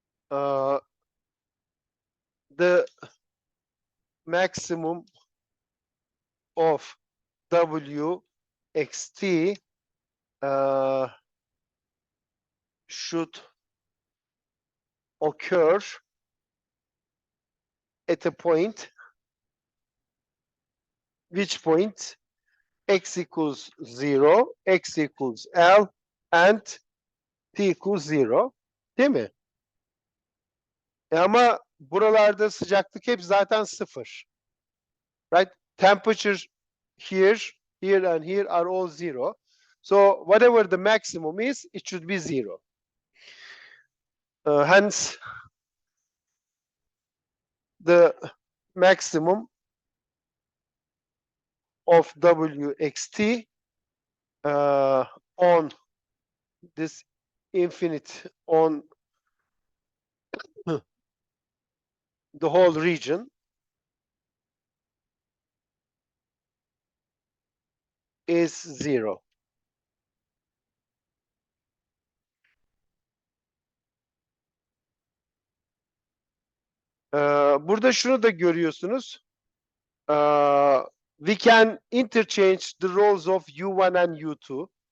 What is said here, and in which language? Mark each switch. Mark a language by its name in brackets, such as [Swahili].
[English] the maximum of w xt should occur at a point, which point x equals 0, x equals L, and t equals 0. [Turkish] Değil mi? Ama buralarda sıcaklık hep zaten 0. [English] Right? Temperature here, here, and here are all 0. So whatever the maximum is, it should be 0. Hence, the maximum of wxt on this infinite, on the whole region, is 0. [Turkish] Burada şunu da görüyorsunuz. [English] We can interchange the roles of U1 and U2.